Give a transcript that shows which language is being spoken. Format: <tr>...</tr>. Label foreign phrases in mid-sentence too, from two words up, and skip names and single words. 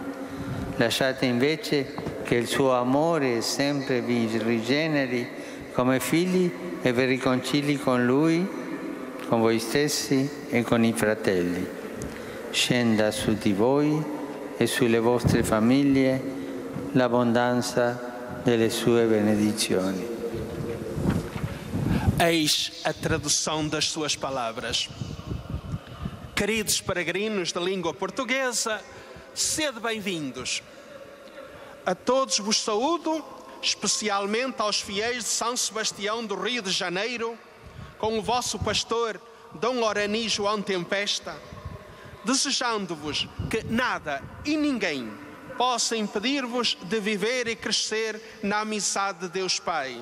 <it>Lasciate invece che il suo amore sempre vi rigeneri come figli e vi riconcili con Lui, con voi stessi e con i fratelli. Scenda su di voi e sulle vostre famiglie l'abbondanza delle sue benedizioni.</it> <pt>Eis a tradução das suas palavras. Queridos peregrinos da língua portuguesa, sede bem-vindos. A todos vos saúdo, especialmente aos fiéis de São Sebastião do Rio de Janeiro, com o vosso pastor Dom Orani João Tempesta, desejando-vos que nada e ninguém possa impedir-vos de viver e crescer na amizade de Deus Pai.</pt>